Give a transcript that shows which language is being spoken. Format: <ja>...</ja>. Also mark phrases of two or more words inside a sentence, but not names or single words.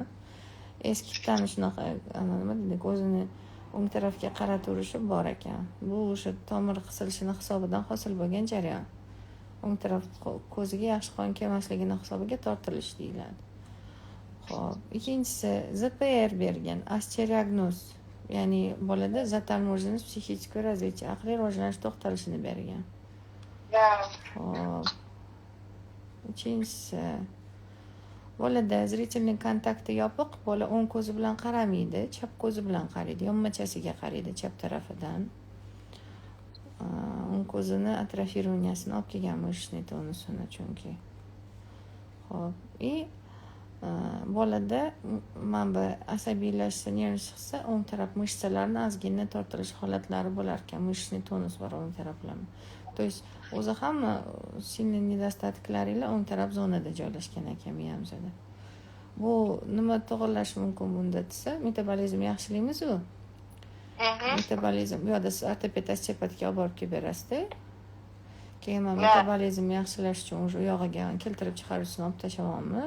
<uz>Eskidan shunaqa nima deydi, ko'zini o'ng tarafga qaraturishi bor ekan. Bu o'sha tomir qisilishini hisobidan hosil bo'lgan jarayon. O'ng taraf ko'ziga yaxshi qon kelmasligini hisobiga tortilish deyiladi. Xo'p, ikkinchisi ZPR bergan, osteoartроз. Ya'ni bolada</uz> <ru>заторможенность психического развития,</ru> <uz>aqliy rivojlanish to'xtalishini bergan. Xo'p. Uchinchisi bolada zrительный kontakti yopiq, bola o'ng ko'zi bilan qaramaydi, chap ko'zi bilan qaraydi, yonmachasiga qaraydi chap tarafidan. O'ng ko'zini atrofirovanyasini olib kelgan mышечный tonusini chunki. Xo'p, bolada mana asabiylashsa, nervlashsa, o'ng taraf mышцаларni ozgina tortilish holatlari bo'lar ekan,</uz> <ru>мышечный тонус</ru> <uz>bor o'ng taraflama.</uz> <ru>То есть</ru> <uz>o'zi hamma silniy nedostatliklarilar o'ng taraf zonada joylashgan ekan miyamizda. Bu nima to'g'irlash mumkin bunda desa, metabolizm yaxshilaymiz-ku. Metabolizm, bu yerda siz ortoped osteopatga olib borib kelib berasiz-da. Keyin metabolizm yaxshilash uchun o'sha yog'iga keltirib chiqarishni olib tashlaymiz.</uz>